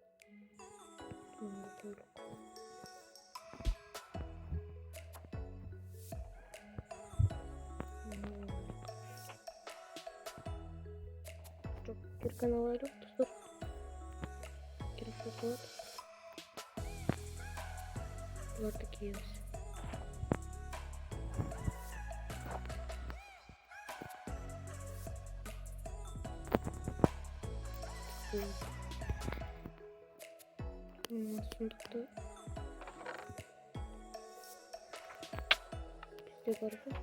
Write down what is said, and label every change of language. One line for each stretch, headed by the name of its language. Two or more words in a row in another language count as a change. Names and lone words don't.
Turkish: Çok bir kanal yok dostlar. Gerek yok.
Russian: Вот такие вот.
Turkish: Сундукта bizde var bu.